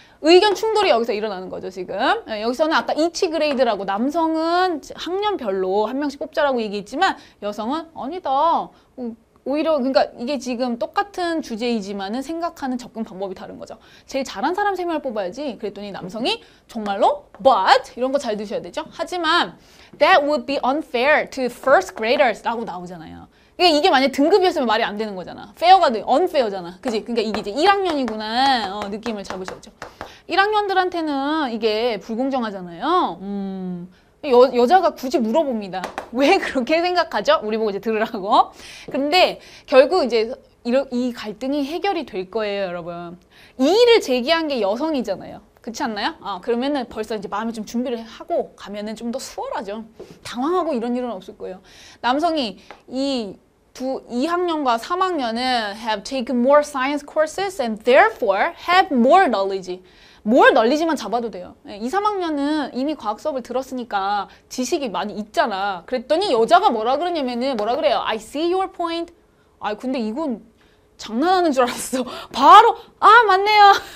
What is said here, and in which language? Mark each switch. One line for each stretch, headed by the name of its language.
Korean: 의견 충돌이 여기서 일어나는 거죠, 지금. 여기서는 아까
English: each grade
Korean: 라고 남성은 학년별로 한 명씩 뽑자라고 얘기했지만 여성은 아니다. 오히려 그러니까 이게 지금 똑같은 주제이지만은 생각하는 접근 방법이 다른 거죠. 제일 잘한 사람 3명을 뽑아야지. 그랬더니 남성이 정말로 but 이런 거 잘 드셔야 되죠. 하지만
English: that would be unfair to first graders
Korean: 라고 나오잖아요. 이게 만약 등급이었으면 말이 안 되는 거잖아. fair가 unfair잖아. 그지? 그러니까 이게 이제 1학년이구나 느낌을 잡으셨죠. 1학년들한테는 이게 불공정하잖아요. 여자가 굳이 물어봅니다. 왜 그렇게 생각하죠? 우리 보고 이제 들으라고. 근데 결국 이제 이 갈등이 해결이 될 거예요, 여러분. 이의를 제기한 게 여성이잖아요. 그렇지 않나요? 그러면은 벌써 이제 마음에 좀 준비를 하고 가면은 좀 더 수월하죠. 당황하고 이런 일은 없을 거예요. 남성이 2학년과 3학년은
English: have taken more science courses and therefore have more knowledge. more knowledge
Korean: 만 잡아도 돼요. 2, 3학년은 이미 과학 수업을 들었으니까 지식이 많이 있잖아. 그랬더니 여자가 뭐라 그러냐면은 뭐라 그래요?
English: I see your point.
Korean: 근데 이건 장난하는 줄 알았어. 바로 맞네요.